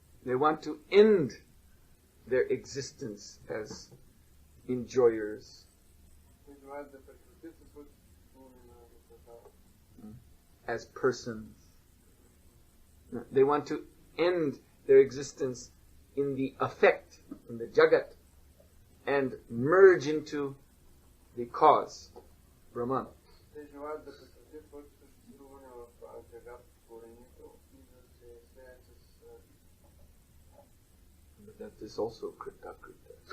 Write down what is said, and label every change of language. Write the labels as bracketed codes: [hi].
[en] They want to end their existence as enjoyers, [bg] Те желаят да прекратят със своето съществуване на света. [en] as persons. They want to end their existence in the affect, in the jagat, and merge into the cause, Brahman. [bg] Те желаят да прекратят своето съществуване в джагат, творението и да се слеят с [en] But that is also krita krita.